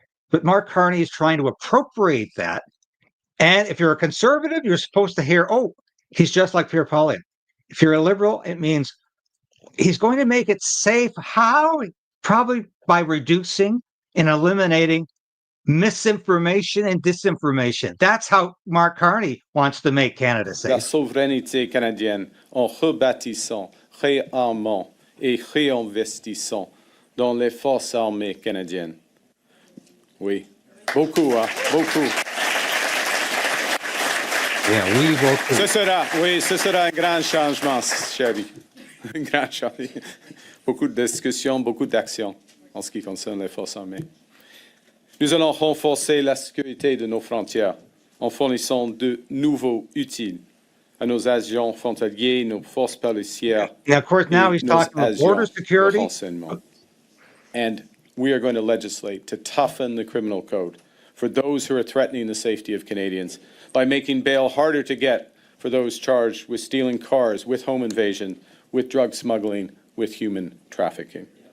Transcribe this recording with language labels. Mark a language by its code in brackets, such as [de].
[en] But Mark Carney is trying to appropriate that. And if you're a conservative, you're supposed to hear, oh, he's just like Pierre Poilievre. If you're a liberal, it means he's going to make it safe. How? Probably by reducing and eliminating misinformation and disinformation. That's how Mark Carney wants to make Canada [fr] La [en] safe. [fr] souveraineté canadienne en rebâtissant, réarmant et réinvestissant dans les forces armées canadiennes. Oui, beaucoup, hein, beaucoup. [en] Yeah, we will. [fr] Ce sera un grand changement, chérie. Un grand changement. Beaucoup de discussions, beaucoup d'actions en ce qui concerne les forces armées. Nous allons renforcer la sécurité de nos frontières en fournissant de nouveaux outils à nos agents frontaliers, nos forces policières. [en] Yeah, of course, now he's talking about border security. And we are going to legislate to toughen the criminal code for those who are threatening the safety of Canadians by making bail harder to get for those charged with stealing cars, with home invasion, with drug smuggling, with human trafficking.